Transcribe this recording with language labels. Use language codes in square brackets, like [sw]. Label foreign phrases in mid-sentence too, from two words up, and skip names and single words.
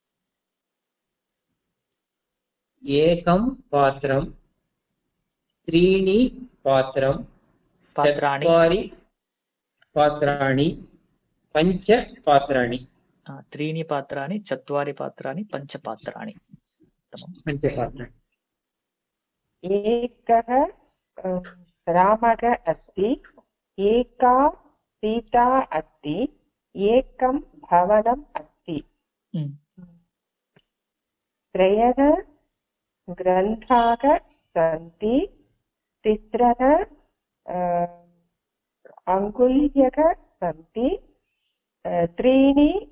[sa] एकं पात्रम्, त्रीणि पात्रम्, चत्वारि पात्राणि, पञ्च पात्राणि. त्रीणि पात्राणि, चत्वारि पात्राणि, पञ्च पात्राणि. पञ्च पात्राणि. ஏகः ராமः अस्ति, एका सीता अस्ति, एकं भवनम् अस्ति, त्रयः ग्रन्थाः सन्ति तिस्रः अङ्गुल्यः सन्ति त्रीणि